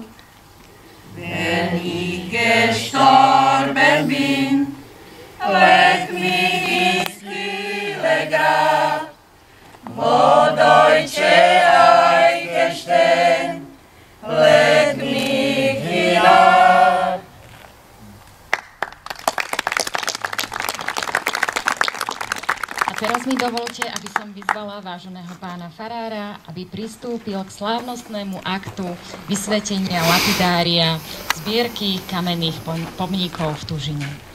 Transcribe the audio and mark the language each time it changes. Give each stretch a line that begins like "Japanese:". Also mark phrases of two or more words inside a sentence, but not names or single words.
German: Wenn ich gestorben bin, leg mich ins stille Grab, wo deutsche Eichen stehen, leg mich hinab.
Slovak: A teraz mi dovolte, aby som vyzvala váženého pána farára, aby pristúpil k slávnostnému aktu vysvetenia lapidária zbierky kamenných pomníkov v Tužine.